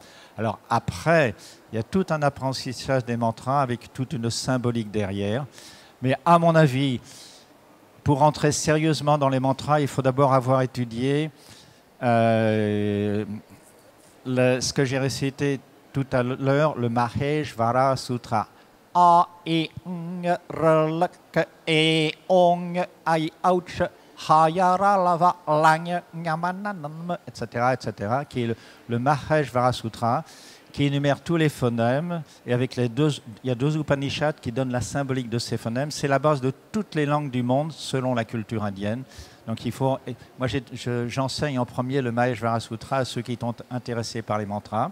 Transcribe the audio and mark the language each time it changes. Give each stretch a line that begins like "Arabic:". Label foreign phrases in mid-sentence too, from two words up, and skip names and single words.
French: Alors après, il y a tout un apprentissage des mantras avec toute une symbolique derrière. Mais à mon avis, pour entrer sérieusement dans les mantras, il faut d'abord avoir étudié ce que j'ai récité tout à l'heure, le Maheshvara Sutra.
Sanskrit: A, E, Ng, R, L, K, E, Ong, Ai, Ouch, Hayara, Lava, Lang, Ngamananam,
French: etc., etc., qui est le Maheshvara Sutra, qui énumère tous les phonèmes, et avec il y a deux Upanishads qui donnent la symbolique de ces phonèmes. C'est la base de toutes les langues du monde, selon la culture indienne. Donc moi j'enseigne en premier le Maheshvara Sutra à ceux qui sont intéressés par les mantras.